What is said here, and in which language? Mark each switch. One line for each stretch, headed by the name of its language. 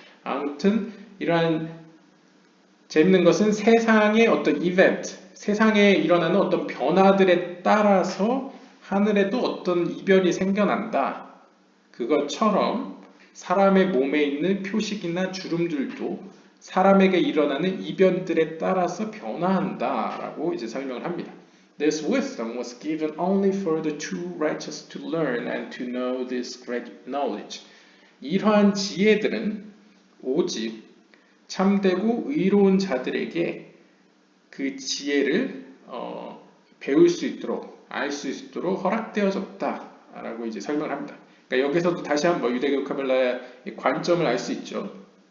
Korean: 아무튼 이러한 재밌는 것은 세상의 어떤 이벤트, 세상에 일어나는 어떤 변화들에 따라서 하늘에도 어떤 이변이 생겨난다. 그것처럼 사람의 몸에 있는 표식이나 주름들도 사람에게 일어나는 이변들에 따라서 변화한다라고 이제 설명을 합니다.
English: This wisdom was given only for the true righteous to learn and to know this great knowledge.
Korean: 이러한 지혜들은 오직 참되고 의로운 자들에게 그 지혜를 배울 수 있도록 알 수 있도록 허락되어졌다라고 이제 설명을 합니다. 그러니까 여기서도 다시 한번 유대교 카발라의 관점을 알 수 있죠.